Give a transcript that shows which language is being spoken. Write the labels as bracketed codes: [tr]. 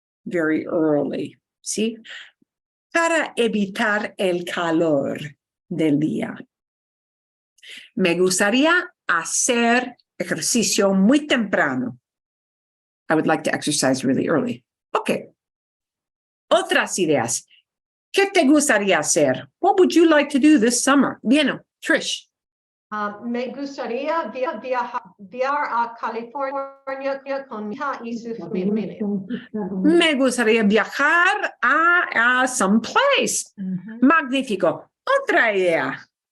[en] Very early, [es] ¿sí? Para evitar el calor del día. Me gustaría hacer ejercicio muy temprano. [en] I would like to exercise really early. Okay. [es] Otras ideas. ¿Qué te gustaría hacer? [en] What would you like to do this summer? [es] Bien, Trish. Me gustaría viajar a California con mi hija y su familia. Me gustaría viajar a [en] some place. [es] Magnífico. Otra idea.